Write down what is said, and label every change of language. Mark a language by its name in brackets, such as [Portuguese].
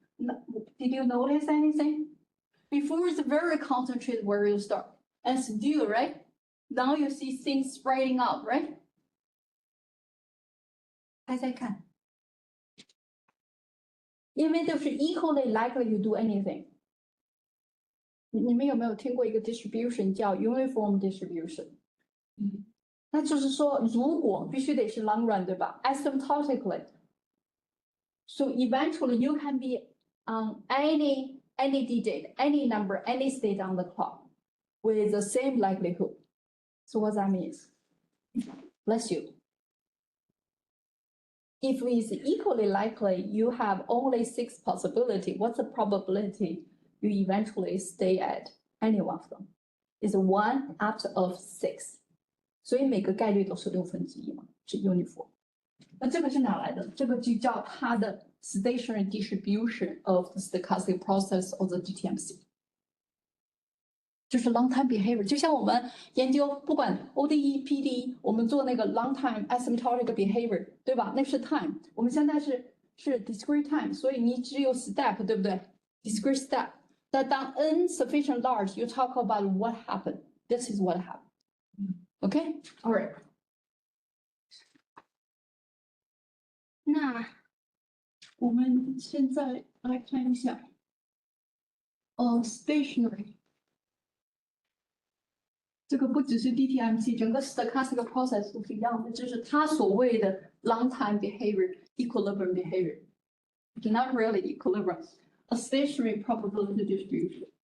[English] Did you notice anything? Before it's very concentrated where you start. And still, right? Now you see things spreading out, right? [Chinese] 猜猜看。因为就是 [English] equally likely to do anything. [Chinese] 你们有没有听过一个 distribution 叫 uniform distribution？那就是说，如果必须得是 long run， 对吧 ？Asymptotically. [English] So eventually you can be on any digit, any number, any state on the clock with the same likelihood. So what that means? Bless you. If it's equally likely, you have only 6 possibilities. What's the probability you eventually stay at any one of them? It's 1 out of 6. [Chinese] 所以每个概率都是1/6嘛，是 uniform。那这个是哪来的？这个就叫它的 [English] stationary distribution of the stochastic process of the GTMC。 [Chinese] 就是 long time behavior， 就像我们研究不管 ODE、PDE， 我们做那个 long time asymptotic behavior， 对吧？那是 time， 我们现在是 discrete time， 所以你只有 step， 对不对 ？discrete step。但当 [English] n sufficient large, you talk about what happened. This is what happened. Okay, all right. [Chinese] 那我们现在来看一下，stationary。这个不只是 DTMC， 整个 stochastic process 都是一样的，就是它所谓的 long time behavior。 [English] equilibrium behavior. Not really equilibrium, a stationary probability distribution.